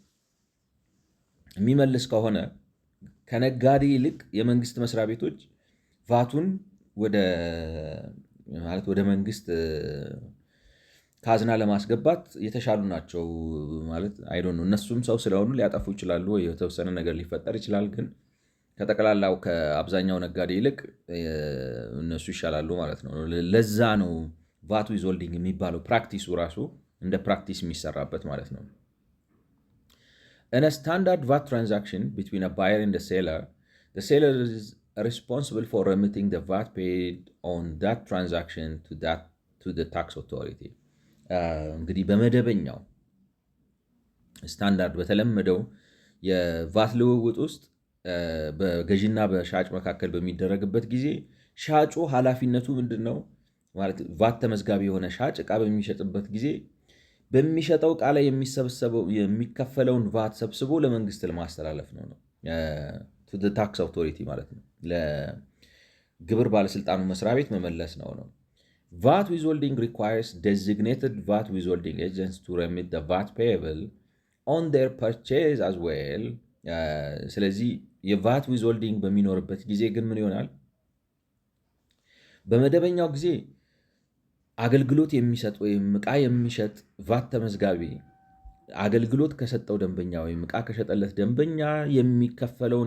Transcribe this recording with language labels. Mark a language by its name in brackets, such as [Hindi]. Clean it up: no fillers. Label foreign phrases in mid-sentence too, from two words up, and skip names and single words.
[Amharic] የሚመልስ ከሆነ ከነጋዴ ይልቅ የመንግስት መስሪያ ቤቶች ቫቱን ወደ መንግስት ካዝና ለማስገባት የተሻሉ ናቸው ማለት አይዶን ነው። እነሱም ሰው ስለሆኑ ሊያጠፉ ይችላሉ፣ ወይ የተወሰነ ነገር ሊፈጠር ይችላል። ግን ከጠቅላላው ከአብዛኛው ነጋዴ ይልቅ እነሱ ይሻላሉ ማለት ነው። ለዛ ነው [English] VAT withholding [Amharic] የሚባለው ፕራክቲሱ ራሱ እንደ ፕራክቲስ የሚሰራበት ማለት ነው። [English] In a standard VAT transaction between a buyer and the seller is responsible for remitting the VAT paid on that transaction to the tax authority። [Amharic] እንግዲህ በመደበኛው ስታንዳርድ በተለመደው የቫት ልውውጥ ውስጥ በገዢና በሻጭ መካከል በሚደረግበት ጊዜ ሻጩ ኃላፊነቱ ምንድን ነው ማለት ቫት ተመዝጋቢ የሆነ ሻጭ ዕቃ በሚሸጥበት ጊዜ በሚሸጠው ዕቃ ላይ የሚከፈለውን ቫት ሰብስቦ ለመንግስት ለማስተላለፍ ነው [English] tax authority [Amharic] ማለት ነው። ለግብር ባለስልጣኑ መስሪያ ቤት መመለስ ነው። [English] VAT withholding requires designated VAT withholding agents to remit the VAT payable on their purchase as well። [Amharic] ስለዚህ የቫት ዊዝሆልዲንግ በሚኖርበት ጊዜ ግን ምን ይሆናል? በመደበኛው ጊዜ አገልግሎት የሚሰጥ ወይም ዕቃ የሚሸጥ ቫት ተመዝጋቢ አገልግሎት ከሰጠው ደንበኛ ወይም ዕቃ ከሸጠለት ደንበኛ የሚከፈለውን